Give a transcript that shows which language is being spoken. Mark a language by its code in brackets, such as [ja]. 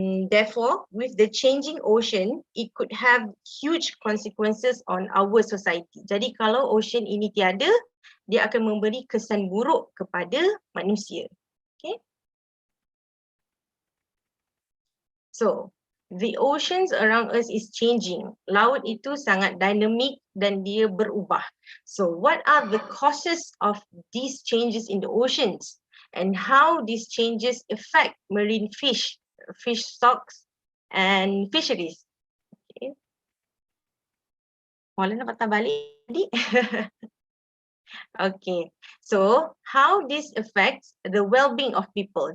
[en] Therefore, with the changing ocean, it could have huge consequences on our society. [ms] Jadi kalau ocean ini tiada, dia akan memberi kesan buruk kepada manusia. Okay. [en] So, the oceans around us is changing. [ms] Laut itu sangat dynamic dan dia berubah. [en] So, what are the causes of these changes in the oceans, and how these changes affect marine fish stocks and fisheries? Okay. [ms] Boleh nak patah balik tadi? [en] Okay, so how this affects the well-being of people.